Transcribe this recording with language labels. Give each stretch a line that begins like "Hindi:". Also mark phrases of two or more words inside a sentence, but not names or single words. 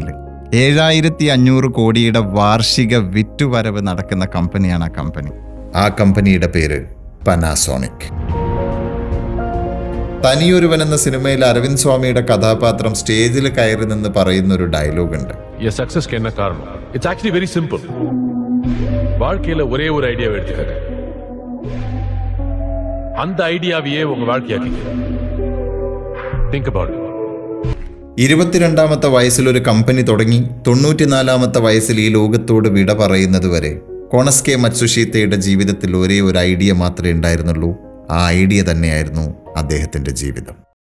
Malayalam: 7500 കോടിയുടെ വാർഷിക വിറ്റുവരവ് നടക്കുന്ന കമ്പനിയാണ് ആ കമ്പനി. ആ കമ്പനിയുടെ പേര് പനാസോണിക്. തനിയൊരുവൻ എന്ന സിനിമയിൽ അരവിന്ദ് സ്വാമിയുടെ കഥാപാത്രം സ്റ്റേജിൽ കയറി നിന്ന് പറയുന്ന ഒരു ഡയലോഗ് ഉണ്ട്.
Tamil: வாழ்க்கையில ஒரே ஒரு ஐடியாவை எடுத்துக்கங்க, அந்த ஐடியாவையே உங்க வாழ்க்கையாக்கிங்க.
English: think about it.
Malayalam: 22ാമത്തെ വയസ്സിൽ ഒരു കമ്പനി തുടങ്ങി 94ാമത്തെ വയസ്സിൽ ഈ ലോകത്തോട് വിട പറയുന്നത് വരെ കൊണസ്കെ മത്സുഷിതയുടെ ജീവിതത്തിൽ ഒരേ ഒരു ഐഡിയ മാത്രമേ ഉണ്ടായിരുന്നുള്ളൂ. ആ ഐഡിയ തന്നെയായിരുന്നു അദ്ദേഹത്തിന്റെ ജീവിതം.